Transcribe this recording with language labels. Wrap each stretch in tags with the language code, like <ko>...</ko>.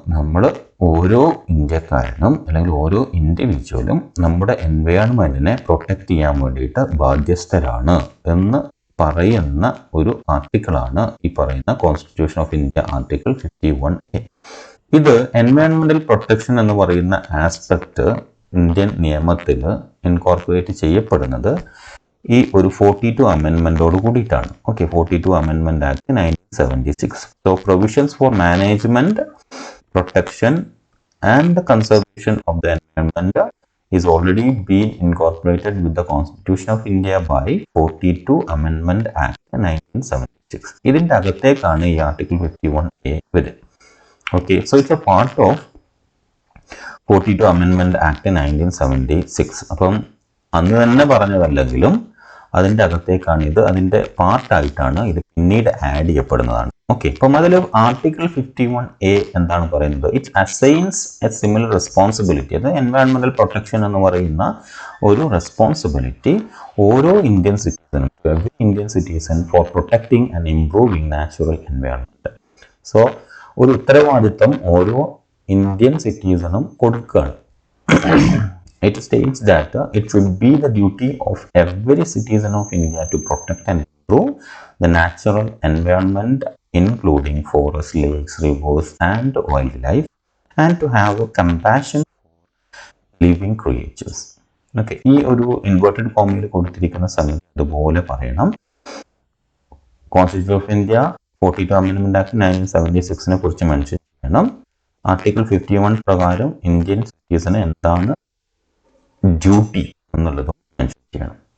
<ml>നമ്മൾ ഓരോ ഇന്ത്യക്കാരനും അല്ലെങ്കിൽ ഓരോ ഇൻഡിവിജ്വലും നമ്മുടെ എൻവയോൺമെൻറ്റിനെ പ്രൊട്ടക്റ്റ് ചെയ്യാൻ വേണ്ടിയിട്ട് ബാധ്യസ്ഥരാണ് എന്ന് പറയുന്ന ഒരു ആർട്ടിക്കിളാണ് ഈ പറയുന്ന constitution of India article 51A. ഇത് എൻവയോൺമെന്റൽ പ്രൊട്ടക്ഷൻ എന്ന് പറയുന്ന ആസ്പെക്ട് ഇന്ത്യൻ നിയമത്തിൽ ഇൻകോർപ്പറേറ്റ് ചെയ്യപ്പെടുന്നത് ഈ ഒരു 42 അമെൻമെന്റോട് കൂടിയിട്ടാണ്.</ml> <en>Okay, 42 അമെൻമെന്റ് act 1976. So provisions for management, protection and conservation of the environment is already been incorporated with the Constitution of India by 42 Amendment Act 1976.</en> <ml>ഇതിൻ്റെ അകത്തേക്കാണ് ഈ ആർട്ടിക്കിൾ 51A വരുന്നത്. Okay,</ml> <en>So it's a part of 42 Amendment Act 1976.</en> <ml>അപ്പം അന്ന് തന്നെ പറഞ്ഞതല്ലെങ്കിലും അതിൻ്റെ അകത്തേക്കാണ് ഇത്, അതിൻ്റെ പാർട്ടായിട്ടാണ് ഇത് പിന്നീട് ആഡ് ചെയ്യപ്പെടുന്നതാണ്. ഓക്കെ, അപ്പം അതിൽ ആർട്ടിക്കിൾ 51A എന്താണ് പറയുന്നത്?</ml> <en>It assigns A similar responsibility.</en> <ml>അത് എൻവയോൺമെന്റൽ പ്രൊട്ടക്ഷൻ എന്ന് പറയുന്ന ഒരു റെസ്പോൺസിബിലിറ്റി ഓരോ Indian സിറ്റിസനും,</ml> <en>Every Indian citizen for protecting and improving natural environment.</en> <ml>So ഒരു ഉത്തരവാദിത്വം ഓരോ ഇന്ത്യൻ സിറ്റിസണും കൊടുക്കുകയാണ്.</ml> <en>It states that it should be the duty of every citizen of India to protect and improve the natural environment, including forests, lakes, rivers, and wildlife, and to have a compassion for living creatures.</en> <ml>Okay, ഈ ഒരു inverted ഫോമിൽ കൊടുത്തിരിക്കുന്ന സമയത്ത് ഇതുപോലെ പറയണം. Constitution of India 42 അമെൻമെന്റ് act 1976 കുറിച്ച് mention ചെയ്യണം. Article 51 പ്രകാരം ഇന്ത്യൻ സിറ്റിസന് എന്താണ് ഡ്യൂട്ടി എന്നുള്ളത് മെൻഷൻ ചെയ്യണം.</ml>